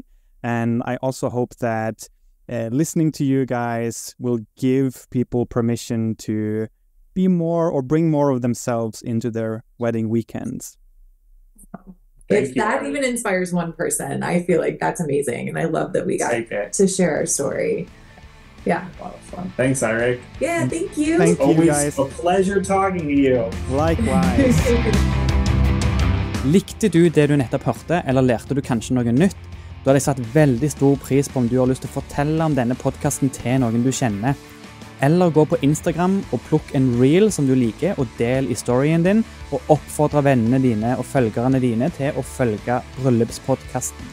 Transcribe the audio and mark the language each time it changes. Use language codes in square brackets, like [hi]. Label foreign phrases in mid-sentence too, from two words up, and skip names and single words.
[en] And I also hope that listening to you guys will give people permission to be more or bring more of themselves into their wedding weekends. If that even inspires one person, I feel like that's amazing. And I love that we got to share our story. Yeah. A lot of fun. Thanks, Eirik. Yeah, thank you. Thank you, Always guys. A pleasure talking to you. Likewise. [no] Likte du det du nettopp hørte, eller lærte du kanskje noe nytt? Da hadde jeg satt veldig stor pris på om du har lyst til å fortelle om denne podcasten til noen du kjenner. Eller gå på Instagram og plukk en reel som du liker og del i storyen din, og oppfordre vennene dine og følgerne dine til å følge Bryllupspodcasten.